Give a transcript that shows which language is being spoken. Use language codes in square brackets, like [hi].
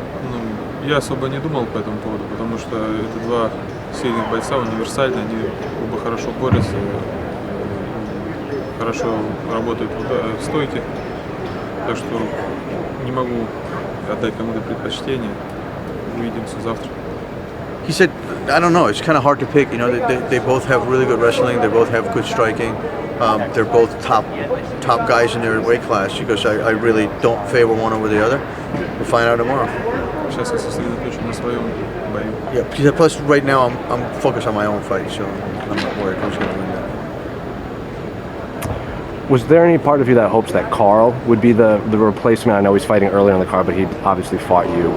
[ru] Ну, я особо не думал по этому поводу, потому что это два сильных бойца, универсальные, они оба хорошо борются, хорошо работают в стойке, так что не могу отдать кому-то предпочтение. Увидимся завтра. [en] He said, I don't know, it's kind of hard to pick. You know, they both have really good wrestling, they both have good striking. They're both top guys in their weight class. He goes, I really don't favor one over the other. We'll find out tomorrow. [ru] Сейчас я сосредоточен на своем бою. [en] Yeah, he said, plus right now I'm focused on my own fight, so I'm not worried who's going to win that. Was there any part of you that hopes that Carl would be the replacement? I know he's fighting earlier in the card, but he obviously fought you.